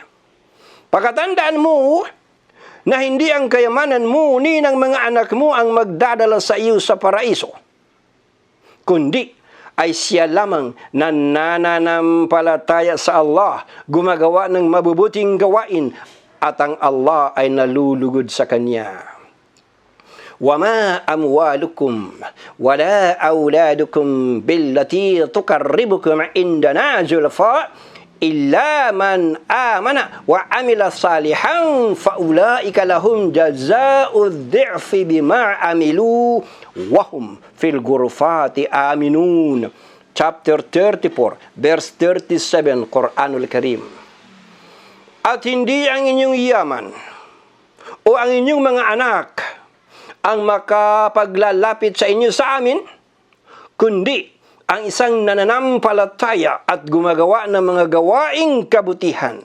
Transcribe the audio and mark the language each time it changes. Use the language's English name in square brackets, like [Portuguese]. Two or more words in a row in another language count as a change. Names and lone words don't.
[Filipino] Pagkatandaan mo na hindi ang kayamanan mo ni ng mga anak mo ang magdadala sa iyo sa paraiso, kundi ay siya lamang na nananampalataya sa Allah, gumagawa ng mabubuting gawain, at ang Allah ay nalulugod sa kanya. [Arabic] وَمَا أَمْوَالُكُمْ وَلَا أَوْلَادُكُمْ بِالَّتِي تُقَرِّبُكُمْ عِنْدَنَا زُلْفَىٰ إِلَّا مَنْ آمَنَ وَعَمِلَ صَالِحًا فَأُولَٰئِكَ لَهُمْ جَزَاءُ الضِّعْفِ بِمَا عَمِلُوا وَهُمْ فِي الْغُرُفَاتِ آمِنُونَ. [English] Chapter 34, verse 37, Quranul Karim. [Filipino] At hindi ang inyong yaman o ang inyong mga anak ang makapaglalapit sa inyo sa amin, kundi ang isang nananampalataya at gumagawa ng mga gawaing kabutihan.